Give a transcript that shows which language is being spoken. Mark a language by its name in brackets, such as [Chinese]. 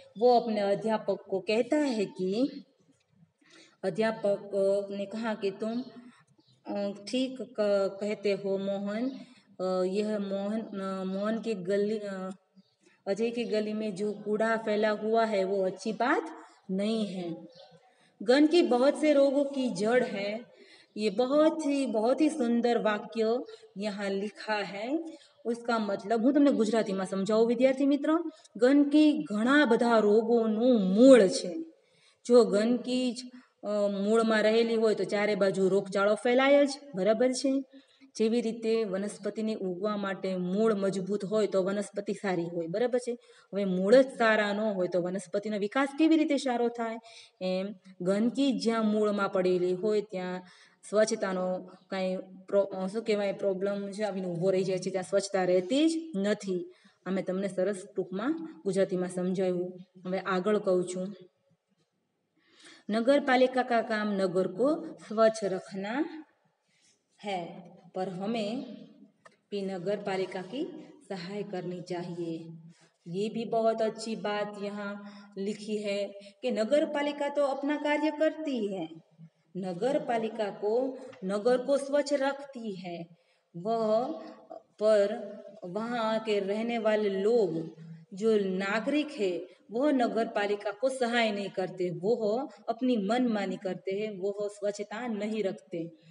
[Hindi] वो अपने अध्यापक को कहता है कि अध्यापक ने कहा कि तुम ठीक कहते हो मोहन, यह मोहन के गली अजय की गली में जो कूड़ा फैला हुआ है वो अच्छी बात नहीं है। गंदगी बहुत से रोगों की जड़ है। ये बहुत ही सुंदर वाक्य यहाँ लिखा है। उसका मतलब [Gujarati] હું તમને ગુજરાતીમાં સમજાવું વિદ્યાર્થી મિત્રો। ગંદકી ઘણા બધા રોગોનું મૂળ છે। જો ગંદકી મૂળમાં રહેલી હોય તો ચારે બાજુ રોગચાળો ફેલાય જ, બરાબર છે. જેવી રીતે વનસ્પતિને ઉગવા માટે મૂળ મજબૂત હોય તો વનસ્પતિ સારી હોય, બરાબર છે. હવે મૂળ જ સારા ન હોય તો વનસ્પતિનો વિકાસ કેવી રીતે સારો થાય? એમ ગંદકી જ્યાં મૂળમાં પડેલી હોય ત્યાં સ્વચ્છતાનો કાંઈ શું કહેવાય પ્રોબ્લેમ છે આવીને ઊભો રહી જાય છે, ત્યાં સ્વચ્છતા રહેતી જ નથી. અમે તમને સરસ ટૂંકમાં ગુજરાતીમાં સમજાવ્યું. હવે આગળ કહું છું. [Hindi] नगर पालिका का काम नगर को स्वच्छ रखना है, पर हमें भी नगर पालिका की सहाय करनी चाहिए. ये भी बहुत अच्छी बात यहाँ लिखी है कि नगर पालिका तो अपना कार्य करती है, नगर पालिका को नगर को स्वच्छ रखती है, वह पर वहाँ के रहने वाले लोग जो नागरिक है वो नगर पालिका को सहाय नहीं करते, वो अपनी मनमानी करते हैं, वो स्वच्छता नहीं रखते.